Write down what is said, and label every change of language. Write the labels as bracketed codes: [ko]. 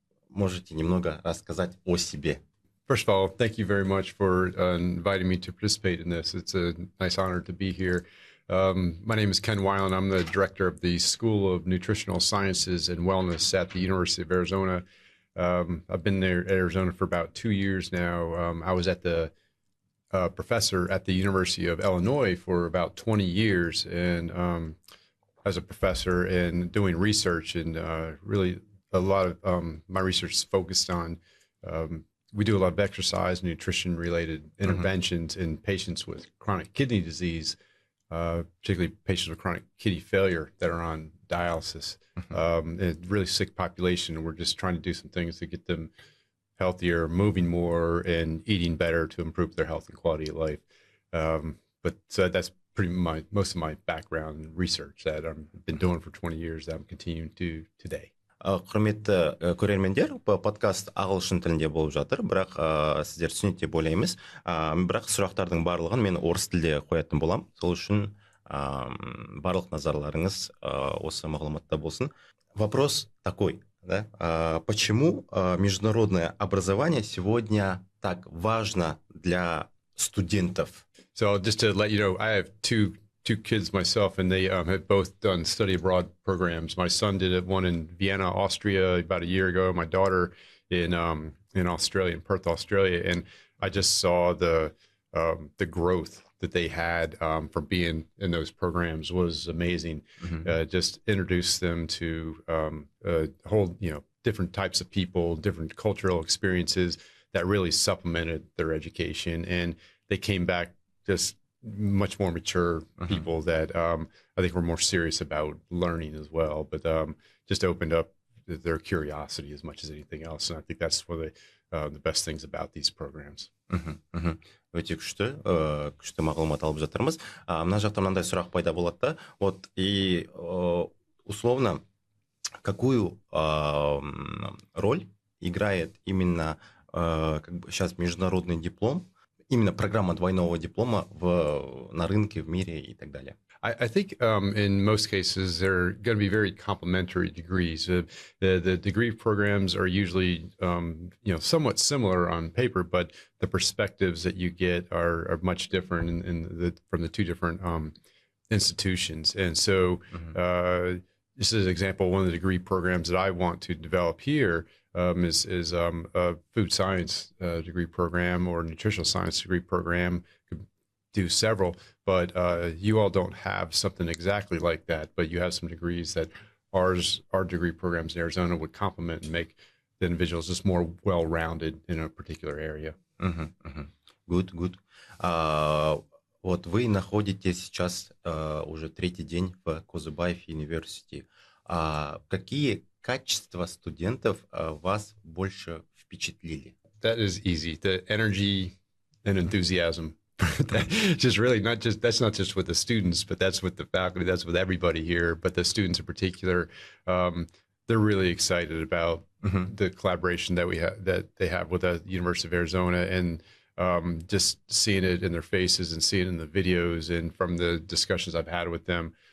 [ru] Можете немного рассказать о себе? [en] First of all, thank you very much for inviting me to participate in this. It's a nice honor to be here. My name is Ken Wieland. I'm the director of the School of Nutritional Sciences and Wellness at the University of Arizona. I've been there at Arizona for about 2 years now. I was at the professor at the University of Illinois for about 20 years, and as a professor and doing research, and really a lot of my research is focused on. We do a lot of exercise, nutrition-related interventions in patients with chronic kidney disease, particularly patients with chronic kidney failure that are on dialysis. A really sick population, and we're just trying to do some things to get them healthier, moving more, and eating better to improve their health and quality of life. But that's pretty most of my background and research that I've been doing for 20 years that I'm continuing to do today. [kk] Құрметті көрермендер, подкаст ағылшын тілінде болып жатыр, бірақ сіздер түсінеді деп ойлаймыз. Бірақ сұрақтардың барлығын мен орыс тілде қоятын болам. Сол үшін барлық назарларыңыз осы мағлұматта болсын. [ru] Вопрос такой, да? Почему международное образование сегодня так важно для студентов? [en] So just to let you know, I have two kids myself, and they have both done study abroad programs. My son did one in Vienna, Austria, about a year ago. My daughter in Australia, in Perth, Australia, and I just saw the growth that they had from being in those programs was amazing. Just introduced them to a whole, different types of people, different cultural experiences that really supplemented their education, and they came back just much more mature people that I think were more serious about learning as well, but just opened up their curiosity as much as anything else. And I think that's one of the best things about these programs. [kk] Өте күшті мағлұмат алып жатырмыз. Мына жақта мынандай сұрақ пайда болады да. [ru] Вот и условно, какую роль играет именно сейчас международный диплом, именно программа двойного диплома на рынке, в мире и так далее? [en] I think in most cases they're going to be very complementary degrees. The degree programs are usually somewhat similar on paper, but the perspectives that you get are much different from the two different institutions. And so just as an example, one of the degree programs that I want to develop here is a food science degree program or nutritional science degree program. Could do several, but you all don't have something exactly like that, but you have some degrees that our degree programs in Arizona would complement and make the individuals just more well-rounded in a particular area. Good. [ru] Вот вы находитесь сейчас уже 3-й день в Козубаев University. Какие качества студентов вас больше впечатлили? [en] That is easy. The energy and enthusiasm. Just really that's not just with the students, but that's with the faculty, that's with everybody here. But the students in particular, they're really excited about the collaboration that they have with the University of Arizona, and just seeing it in their faces and seeing it in the videos and from the discussions I've had with them.